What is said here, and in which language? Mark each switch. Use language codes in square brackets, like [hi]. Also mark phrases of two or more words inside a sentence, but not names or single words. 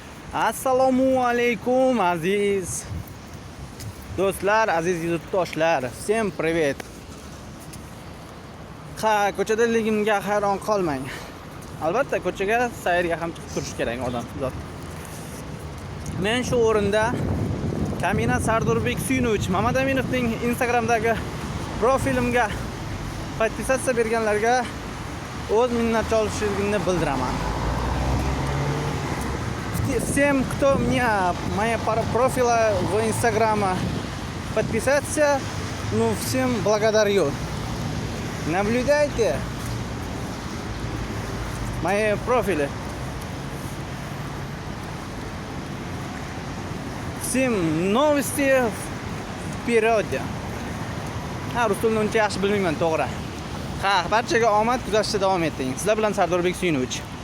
[uz] Assalomu alaykum aziz do'stlar, aziz yurtdoshlar. [ru] Всем привет. [uz] Ko'chadaligimga hayron qolmang. Albatta ko'chaga sayrga ham chiqib turish kerak odam zot. Men shu o'rinda Kamina Sardorbek Suyunovich Mamadaminowning Instagramdagi profilimga podpisatsiya berganlarga o'z minnatdorchiligimni bildiraman. [ru] Всем, кто меня, мои профили в Инстаграме подписаться, всем благодарю. Наблюдайте мои профили. Всем новости вперед. [uz] Rusulni uncha yaxshi bilmayman, to'g'ri. Barchaga omad, kuzatishda davom eting. Sizlar bilan Sardorbek Suyunovich.